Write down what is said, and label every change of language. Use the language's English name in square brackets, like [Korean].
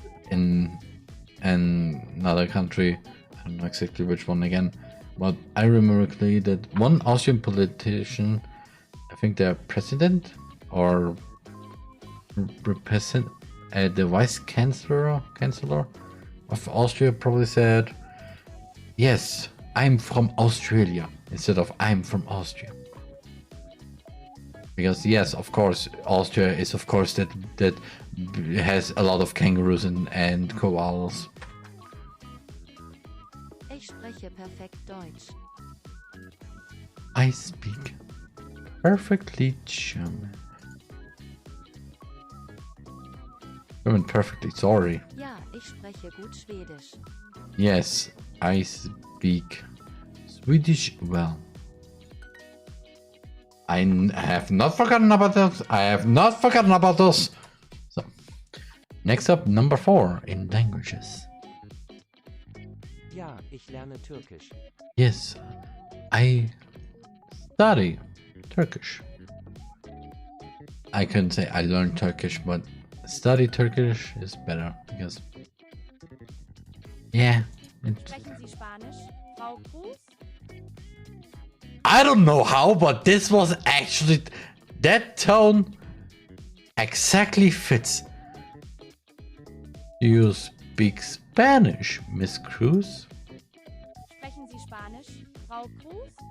[English] in another country, I don't know exactly which one again, but I remember clearly that one Austrian politician, I think the president or represent the vice chancellor of Austria probably said, "Yes, I'm from Australia," instead of "I'm from Austria." Because yes, of course, Austria is of course that has a lot of kangaroos and koalas. [German] Ich spreche perfekt Deutsch. [English] I speak perfectly German. German perfectly, sorry. [German] Ja, ich spreche gut Schwedisch. [English] Yes, I speak Swedish well. I have not forgotten about that. I have not forgotten about those. So, next up, number 4 in languages. [German] Ja, ich lerne Türkisch. [English] Yes, I study Turkish. I couldn't say I learned Turkish, but study Turkish is better because, yeah. [German] Sprechen Sie Spanisch, Frau Cruz? [English] I don't know how, but this was actually, that tone exactly fits. You speak Spanish, Miss Cruz? [German] Sprechen Sie Spanisch, Frau Cruz?